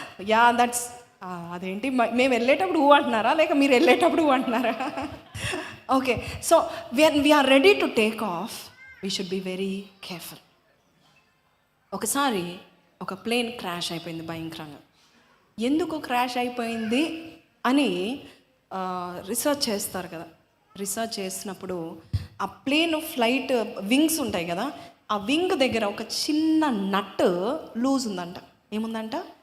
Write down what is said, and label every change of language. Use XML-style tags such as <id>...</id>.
<en>Yeah, that's</en> <te>అదేంటి, మేము వెళ్ళేటప్పుడు ఊ అంటున్నారా లేక మీరు వెళ్ళేటప్పుడు ఊ అంటున్నారా?</te> <en>Okay, so when we are ready to take off, we should be very careful.</en> <te>ఒకసారి ఒక ప్లేన్ క్రాష్ అయిపోయింది భయంకరంగా. ఎందుకు క్రాష్ అయిపోయింది అని రీసెర్చ్ చేస్తారు కదా. రీసెర్చ్ చేసినప్పుడు ఆ ప్లేన్ ఫ్లైట్ వింగ్స్ ఉంటాయి కదా, ఆ వింగ్ దగ్గర ఒక చిన్న నట్ లూజ్ ఉందంట. ఏముందంట?</te>